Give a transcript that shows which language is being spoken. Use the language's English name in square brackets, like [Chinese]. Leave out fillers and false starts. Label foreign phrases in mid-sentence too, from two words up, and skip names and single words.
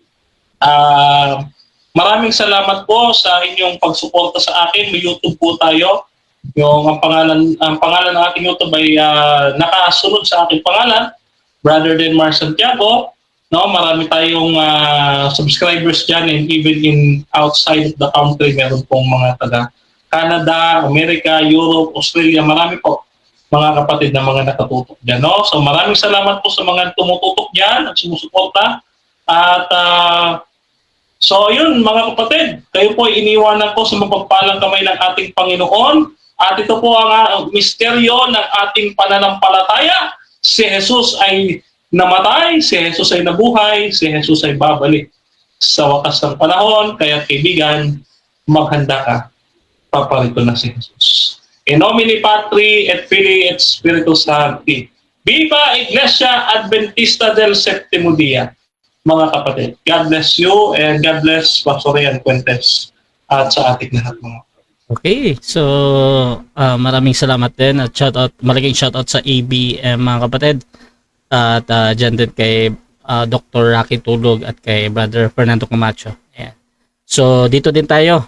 [Filipino] Maraming salamat po sa inyong pagsuporta sa akin. May YouTube po tayo. Ang pangalan ng ating YouTube ay nakasunod sa aking pangalan, Brother Denmar Santiago. No, marami tayong subscribers dyan, [English] and even in outside of the country, [Filipino] meron pong mga taga Canada, America, Europe, Australia, marami po mga kapatid na mga nakatutok dyan. No? So maraming salamat po sa mga tumututok dyan at sumusuporta. At so yun, mga kapatid, kayo po iniwanan ko sa mapagpalang kamay ng ating Panginoon. At ito po ang misteryo ng ating pananampalataya. Si Jesus ay namatay, si Jesus ay nabuhay, si Jesus ay babalik sa wakas ng panahon. Kaya kaibigan, maghanda ka. Paparito na si Jesus. [Latin] In nomine Patri et Filii et Spiritus Sancti. [Filipino] Viva Iglesia Adventista del Septimo Dia, mga kapatid. [English] God bless you and God bless Pastor Rian Fuentes [Filipino] at sa ating lahat mga. [English] Okay, so [Filipino] maraming salamat din at malaking shoutout sa ABM mga kapatid. At dyan din kay Dr. Rocky Tulog at kay Brother Fernando Camacho. Ayan. So dito din tayo.